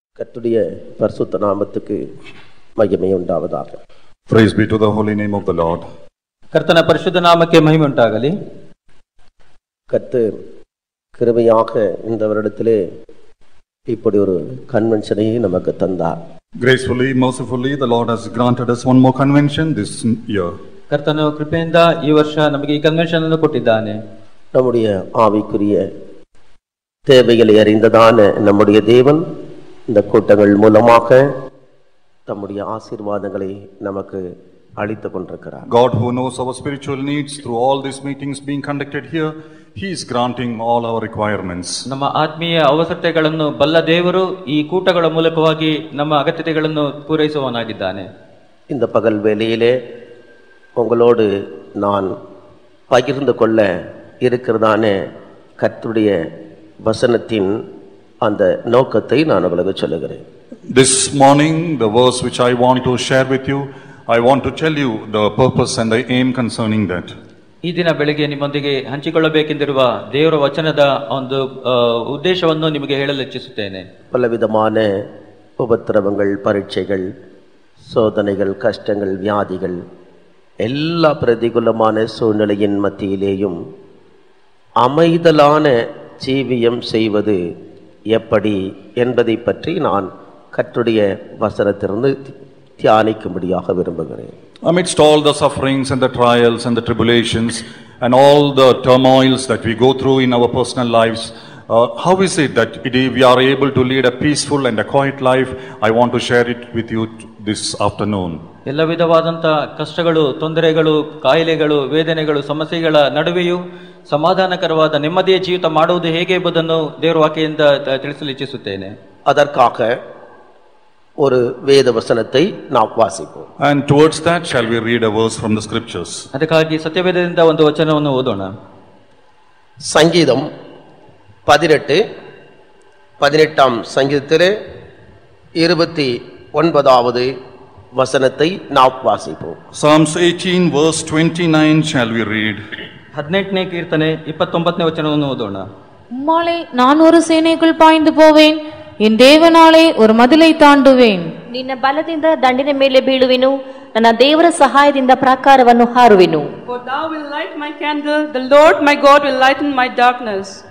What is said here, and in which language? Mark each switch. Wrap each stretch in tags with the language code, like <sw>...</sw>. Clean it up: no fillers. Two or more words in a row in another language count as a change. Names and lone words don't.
<ta>கர்த்தருடைய பரிசுத்த நாமத்துக்கு மகிமை உண்டாவதாக.</ta> <en>Praise be to the holy name of the Lord.</en> <kn>ಕರ್ತನ ಪರಿಶುದ್ಧ ನಾಮಕ್ಕೆ ಮಹಿಮೆ ಉಂಟಾಗಲಿ.</kn> <ta>கர்த்தர் கிருபையாக இந்த வருடத்திலே இப்படி ஒரு கன்வென்ஷனை நமக்கு தந்தார்.</ta> <en>Gracefully, mercifully, the Lord has granted us one more convention this year.</en> <kn>ಕರ್ತನು ಕೃಪೆಯಿಂದ ಈ ವರ್ಷ ನಮಗೆ ಈ ಕನ್ವೆನ್ಷನ್ ಅನ್ನು ಕೊಟ್ಟಿದ್ದಾನೆ.</kn> <ta>நம்முடைய ஆவிக்குரிய தேவைகளை அறிந்ததான நம்முடைய தேவன் இந்த கூட்டங்கள் மூலமாக தம்முடைய ஆசீர்வாதங்களை நமக்கு அளித்துக் கொண்டிருக்கிறார்.</ta> <en>God who knows our spiritual needs through all these meetings being conducted here, He is granting all our requirements.</en> <kn>ನಮ್ಮ ಆತ್ಮೀಯ ಅವಶ್ಯಕತೆಗಳನ್ನು ಬಲ್ಲ ದೇವರು ಈ ಕೂಟಗಳ ಮೂಲಕವಾಗಿ ನಮ್ಮ ಅಗತ್ಯತೆಗಳನ್ನು ಪೂರೈಸುವವನಾಗಿದ್ದಾನೆ.</kn> <ta>இந்த பகல் வேளையிலே உங்களோடு நான் பகிர்ந்து கொள்ள இருக்கிறதான கர்த்தருடைய வசனத்தின் அந்த நோக்கத்தை நான் உங்களுக்கு சொல்லுகிறேன்.</ta> <en>This morning, the verse which I want to share with you, I want to tell you the purpose and the aim concerning that.</en> <kn>ಈ ದಿನ ಬೆಳಗ್ಗೆ ನಿಮ್ಮೊಂದಿಗೆ ಹಂಚಿಕೊಳ್ಳಬೇಕೆಂದಿರುವ ದೇವರ ವಚನದ ಒಂದು ಉದ್ದೇಶವನ್ನು ನಿಮಗೆ ಹೇಳಲು ಇಚ್ಛಿಸುತ್ತೇನೆ.</kn> <ta>பலவிதமான உபத்திரவங்கள், பரீட்சைகள், சோதனைகள், கஷ்டங்கள், வியாதிகள், எல்லா பிரதிகூலமான சூழ்நிலையின் மத்தியிலேயும் அமைதலான ஜீவியம் செய்வது எப்படி என்பதை பற்றி நான் கர்த்தருடைய வசனத்திலிருந்து தியானிக்கும்படியாக விரும்புகிறேன்.</ta> <en>Amidst all the sufferings and the trials and the tribulations and all the turmoils that we go through in our personal lives, how is it that we are able to lead a peaceful and a quiet life? I want to share it with you this afternoon.</en> <kn>ಎಲ್ಲ ವಿಧವಾದಂಥ ಕಷ್ಟಗಳು, ತೊಂದರೆಗಳು, ಕಾಯಿಲೆಗಳು, ವೇದನೆಗಳು, ಸಮಸ್ಯೆಗಳ ನಡುವೆಯೂ ಸಮಾಧಾನಕರವಾದ ನೆಮ್ಮದಿಯ ಜೀವಿತ ಮಾಡುವುದು ಹೇಗೆ ಎಂಬುದನ್ನು ದೇವರ ವಾಕ್ಯದಿಂದ ತಿಳಿಸಲು ಇಚ್ಛಿಸುತ್ತೇನೆ.</kn> <ta>அதற்காக ஒரு வேத வசனத்தை நாம் வாசிப்போம்.</ta> <en>And towards that shall we read a verse from the scriptures.</en> <kn>ಅದಕ್ಕಾಗಿ ಸತ್ಯವೇದದಿಂದ ಒಂದು ವಚನವನ್ನು ಓದೋಣ.</kn> <ta>சங்கீதம் 18 சங்கீதத்திலே 29வது வசனத்தை நாம் வாசிப்போம்.</ta> <en>Psalms 18 verse 29 shall we read.</en> <kn>18ನೇ ಕೀರ್ತನೆ 29ನೇ ವಚನವನ್ನು ಓದೋಣ.</kn> <ta>உம்மாலே நான் ஒரு சேனைக்குள் பாய்ந்து போவேன், என் தேவனாலே ஒரு மதிலை தாண்டுவேன்.</ta> <kn>ನಿನ್ನ ಬಲದಿಂದ ದಂಡಿನ ಮೇಲೆ ಬೀಳುವೆನು, ನನ್ನ ದೇವರ ಸಹಾಯದಿಂದ ಪ್ರಾಕಾರವನ್ನು ಹಾರುವೆನು.</kn> <en>For thou will light my candle, the Lord my God will lighten my darkness.</en>